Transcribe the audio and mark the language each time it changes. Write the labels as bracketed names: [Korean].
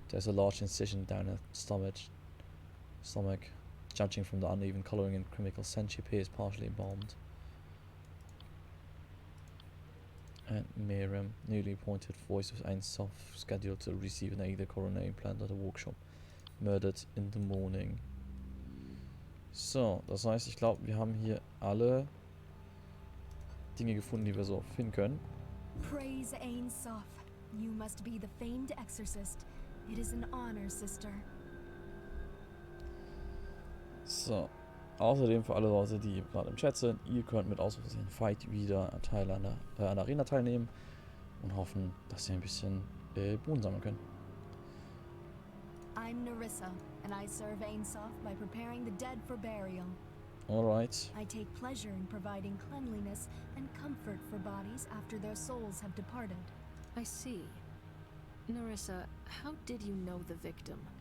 [English] There's a large incision down her stomach. Judging from the uneven colouring and chemical scent, she appears partially embalmed. And Miriam, newly appointed voice of Einsof, scheduled to receive an Ada coronary implant at a workshop. Murdered in the morning. [German] So, das heißt, ich glaube, wir haben hier alle Dinge gefunden, die wir so finden können. [English] Praise Ainsof. You must be the famed exorcist. It is an honor, sister. [German] So, außerdem für alle Leute, die gerade im Chat sind, ihr könnt mit Ausrufezeichen Fight wieder Teil an der Arena teilnehmen und hoffen, dass ihr ein bisschen Boden sammeln könnt. [English] I'm Nerissa, and I serve Ainsof by preparing the dead for burial. Alright. I take pleasure in providing cleanliness and comfort for bodies after their souls have departed. I see. Nerissa, how did you know the victim?